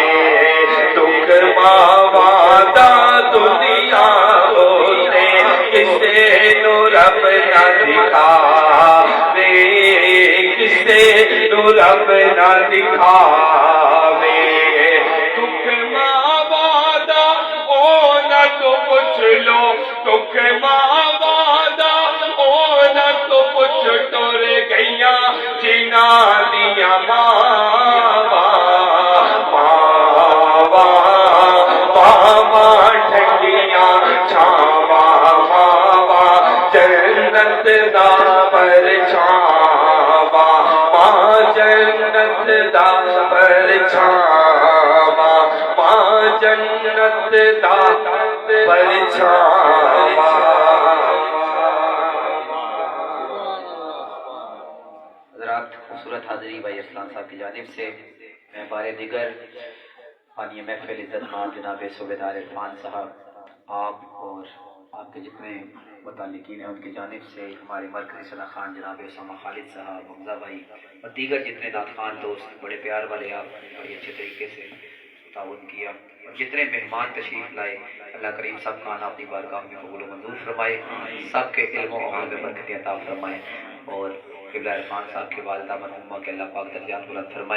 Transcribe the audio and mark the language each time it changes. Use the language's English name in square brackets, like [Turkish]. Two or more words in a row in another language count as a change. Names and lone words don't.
[Punjabi] دکھ ماوا دا دنیا ہوتے کسے نو رب نہ دکھا رے، کسے نو رب نہ دکھا رے. دکھ ماوا دا او نہ تو پوچھ لو، دکھ ماوا دا او نہ تو پوچھ، ٹر گئیاں جنہاں دیاں ماوا، ماوا ٹھنڈیاں چھاواں ماوا جنت دا پرچھاواں، ماں جنت دا پرچھاواں، ماں جنت دا پرچھاواں. [Urdu] حضرات خوبصورت حاضری بھائی اسلام صاحب کی جانب سے میں بارے دیگر فانی محفل عزت مند جناب صوبیدار عرفان صاحب، آپ اور آپ کے جتنے متعلقین ہیں ان کی جانب سے ہمارے مرکزی صلاح خان جناب اسامہ خالد صاحب، حمزہ بھائی اور دیگر جتنے نعت خوان دوست بڑے پیار والے، آپ بڑے اچھے طریقے سے تعاون کیا، اور جتنے مہمان تشریف لائے اللہ کریم سب کا آنا اپنی بارگاہ میں قبول و منظور فرمائے، سب کے علم و عمل میں برکت عطا فرمائے، اور قبلہ عرفان صاحب کی والدہ مرحومہ کے اللہ پاک درجات بلند فرمائے.